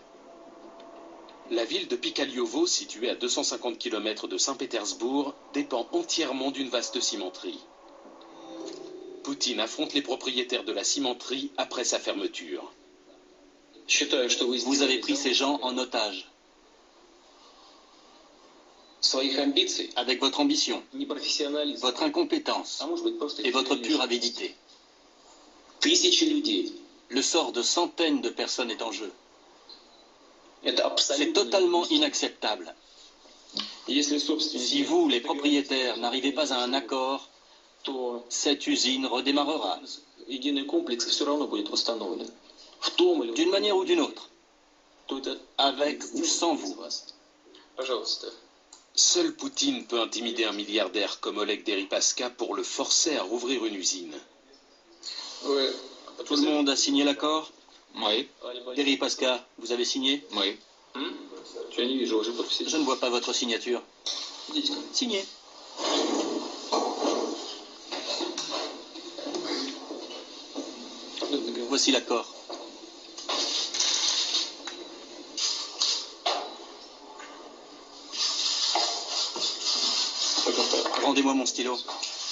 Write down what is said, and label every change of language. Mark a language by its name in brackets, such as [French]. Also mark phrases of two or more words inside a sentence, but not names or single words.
[French] La ville de Pikaliovo, située à 250 km de Saint-Pétersbourg, dépend entièrement d'une vaste cimenterie. Poutine affronte les propriétaires de la cimenterie après sa fermeture. Vous avez pris ces gens en otage. [Russian] своих амбиций, [French] avec votre ambition, [Russian] непрофессионализм, [French] votre incompétence [Russian] а может быть просто [French] et votre [Russian] чрезмерная [French] pure [Russian] жадность. [French] avidité. [Russian] Тысячи людей. [French] Le sort de centaines de personnes est en jeu. [Russian] Это [French] C'est [Russian] абсолютно [French] totalement [Russian] недопустимо. [French] inacceptable. [Russian] Если собственники [French] Si vous, les propriétaires, n'arrivez pas à un accord, [Russian] то [French] cette usine redémarrera, [Russian] единый комплекс все равно будет восстановлен. В том или [French] d'une manière ou d'une autre, [Russian] то это [French] avec ou sans [Russian] из [French] vous. [Russian] вас. Пожалуйста. [French] Seul Poutine peut intimider un milliardaire comme Oleg Deripaska pour le forcer à rouvrir une usine. Tout le monde a signé l'accord? Oui. Deripaska, vous avez signé? Oui. [Russian] Я не вижу уже подписи. [French] Je ne vois pas votre signature. [Russian] Идите. [French] Signé. Voici l'accord. Rendez-moi mon stylo.